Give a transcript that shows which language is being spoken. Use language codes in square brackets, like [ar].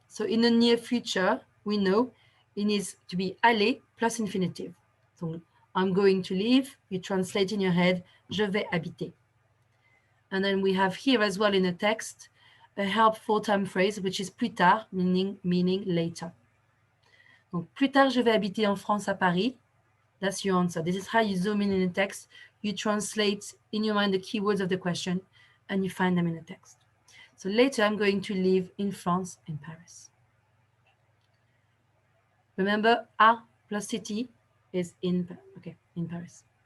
[en] So in the near future, we know it needs to be aller plus infinitive. So I'm going to live, you translate in your head, [fr] je vais habiter. [en] And then we have here as well in the text, a helpful time phrase, which is plus tard, meaning later. [fr] Donc, plus tard, je vais habiter en France à Paris. [en] That's your answer. This is how you zoom in the text. You translate in your mind the keywords of the question and you find them in the text. So later, I'm going to live in France, in Paris. Remember, a plus city is in Paris.